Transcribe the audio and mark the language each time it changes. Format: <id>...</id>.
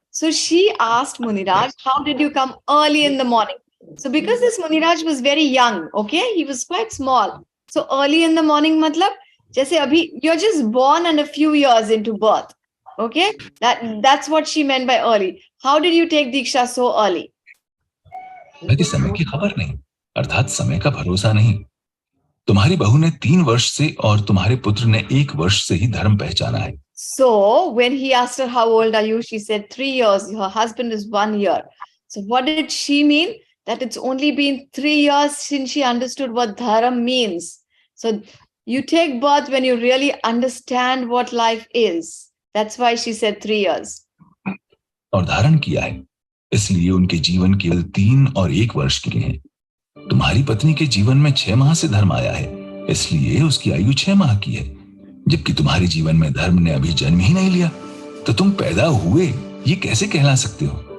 <en>So she asked Muniraj, how did you come early in the morning? So because this Muniraj was very young, okay, he was quite small. So early in the morning matlab,</en> <hi>जैसे अभी</hi> <en>you're just born and a few years into birth. Okay, that's what she meant by early. How did you take Diksha so early?</en> <hi>बाकी समय की खबर नहीं, अर्थात समय का भरोसा नहीं। तुम्हारी बहू ने 3 वर्ष से और तुम्हारे पुत्र ने 1 वर्ष से ही धर्म पहचाना है।</hi> <en>So when he asked her, how old are you? She said 3 years. Her husband is 1 year. So what did she mean? That it's only been 3 years since she understood what dharam means. So you take birth when you really understand what life is. That's why she said 3 years.</en> <hi>और धारण किया है, इसलिए उनके जीवन केवल 3 और 1 वर्ष के हैं। तुम्हारी पत्नी के जीवन में 6 माह से धर्म आया है, इसलिए उसकी आयु 6 माह की है, जबकि तुम्हारे जीवन में धर्म ने अभी जन्म ही नहीं लिया। तो तुम पैदा हुए ये कैसे कहला सकते हो?</hi>